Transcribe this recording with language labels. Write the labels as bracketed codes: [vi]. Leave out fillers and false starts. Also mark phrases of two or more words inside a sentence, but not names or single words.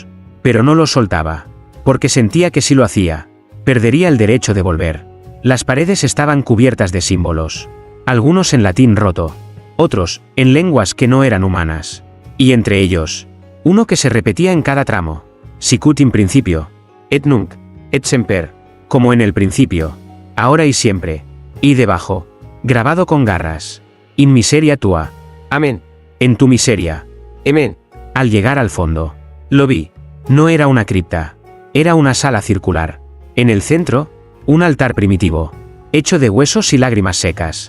[es] Pero no lo soltaba. Porque sentía que si lo hacía, perdería el derecho de volver. Las paredes estaban cubiertas de símbolos. Algunos en latín roto. Otros, en lenguas que no eran humanas. Y entre ellos, uno que se repetía en cada tramo. [la] Sicut in principio. Et nunc. Et semper. [es] Como en el principio. Ahora y siempre. Y debajo, grabado con garras. [la] In miseria tua. Amén. [es] En tu miseria. Amén. Al llegar al fondo, lo vi. No era una cripta. Era una sala circular. En el centro, un altar primitivo, hecho de huesos y lágrimas secas.